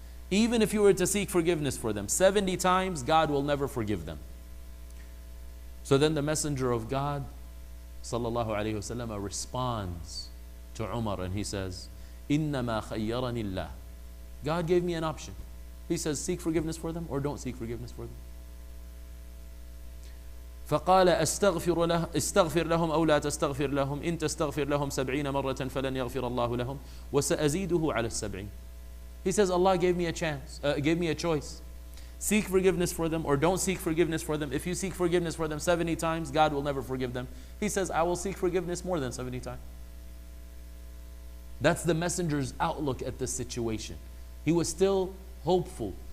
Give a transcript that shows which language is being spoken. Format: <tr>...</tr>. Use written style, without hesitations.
<en>Even if you were to seek forgiveness for them 70 times, God will never forgive them. So then the Messenger of God sallallahu alayhi wasallam responds to Umar and he says,</en> <ar>"Innama khayyarani Allah."</ar> <en>God gave me an option. He says, seek forgiveness for them or don't seek forgiveness for them.</en> <ar>فقال استغفر لهم أو لا تستغفر لهم إن تستغفر لهم 70 مرة فلن يغفر الله لهم وسأزيده على 70.</ar> <en>He says, Allah gave me a chance, gave me a choice. Seek forgiveness for them or don't seek forgiveness for them. If you seek forgiveness for them 70 times, God will never forgive them. He says, I will seek forgiveness more than 70 times. That's the Messenger's outlook at this situation. He was still hopeful.</en>